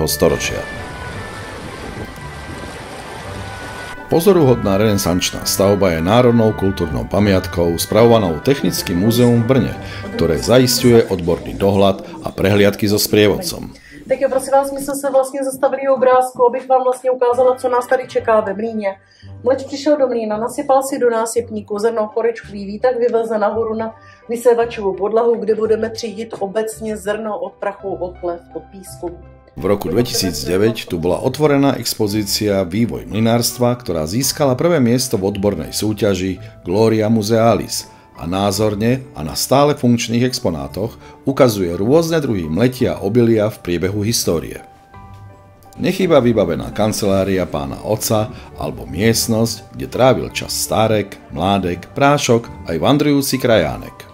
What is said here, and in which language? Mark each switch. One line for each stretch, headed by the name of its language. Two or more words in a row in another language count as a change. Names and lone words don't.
Slovak: storočia. Pozoruhodná renesančná stavba je národnou kultúrnou pamiatkou spravovanou Technickým múzeum v Brne, ktoré zaisťuje odborný dohľad a prehliadky so sprievodcom.
Czech: Tak jo, prosím vás, my jsme se vlastně zastavili u obrázku, abych vám vlastně ukázala, co nás tady čeká ve mlýně. Mleč přišel do mlýna, nasypal si do násypníku zrno korečkový výtah, vyveze nahoru na vysévačovou podlahu, kde budeme třídit obecně zrno od prachu, od plev, od písku.
Slovak: V roku 2009 tu bola otvorená expozícia Vývoj mlynárstva, ktorá získala prvé miesto v odbornej súťaži Gloria Musealis a názorne a na stále funkčných exponátoch ukazuje rôzne druhy mletia a obilia v priebehu histórie. Nechýba vybavená kancelária pána otca alebo miestnosť, kde trávil čas stárek, mládek, prášok aj vandrujúci krajánek.